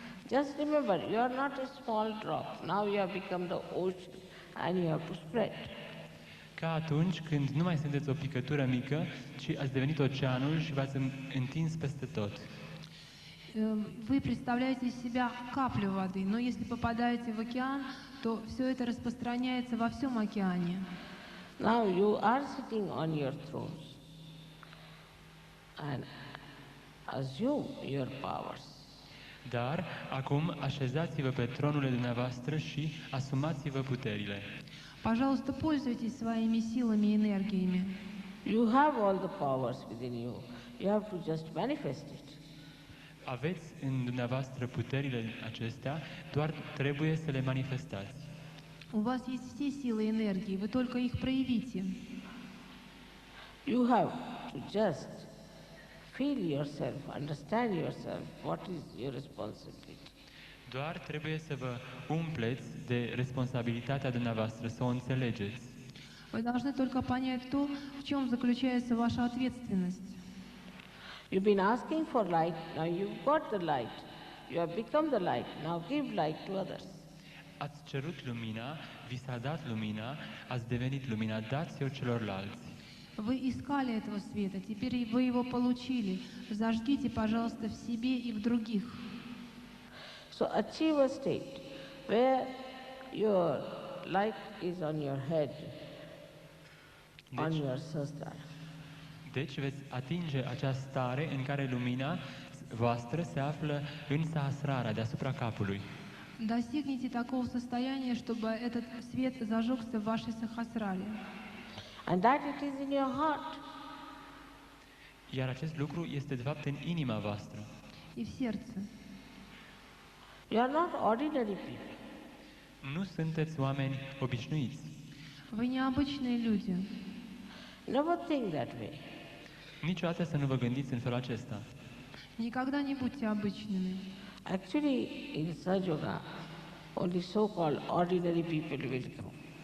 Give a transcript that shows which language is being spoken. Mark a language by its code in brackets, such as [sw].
[en] Just remember, you are not a small drop. Now you have become the ocean and you have to spread. [ro] Ca atunci când nu mai sunteți o picătură mică, ci ați devenit oceanul și v-ați întins peste tot. [ru] Вы представляете из себя каплю воды, но если попадаете в океан, то все это распространяется во всем океане. [en] Now you are sitting on your thrones and assume your powers. [ro] Dar acum așezați-vă pe tronurile dumneavoastră și asumați-vă puterile. [ru] Пожалуйста, пользуйтесь своими силами и энергиями. [en] You have all the powers within you. You have to just manifest it. [ro] Aveți în dumneavoastră puterile acestea, doar trebuie să le manifestați. [ru] У вас есть все силы и энергии, вы только их проявите. [en] You have to just feel yourself, understand yourself, what is your responsibility. [ro] Doar trebuie să vă umpleți de responsabilitatea dumneavoastră, să o înțelegeți. [ru] Вы должны только понять то, в чем заключается ваша ответственность. [en] You've been asking for light, now you've got the light. You have become the light, now give light to others. [ro] Ați cerut lumina, vi s-a dat lumina, ați devenit lumina, dați-o celorlalți. [ru] Вы искали этого света, теперь вы его получили. Зажгите, пожалуйста, в себе и в других. [en] So achieve a state where your light is on your head, on your sahasrara. [ro] Deci veți atinge acea stare în care lumina voastră se află în Sahasrara, deasupra capului. [ru] Достигните такого состояния, чтобы этот свет зажегся в вашей сахасраре. [en] And that it is in your heart. [ro] Iar acest lucru este de fapt în inima voastră. [ru] И в сердце. [en] You are not ordinary people. [ro] Nu sunteți oameni obișnuiți. [ru] Вы необычные люди. [en] Never think that way. [ro] Niciodată să nu vă gândiți în felul acesta. [ru] Никогда не будьте обычными. [en] Actually, in Sahaja Yoga, only so-called ordinary people will come.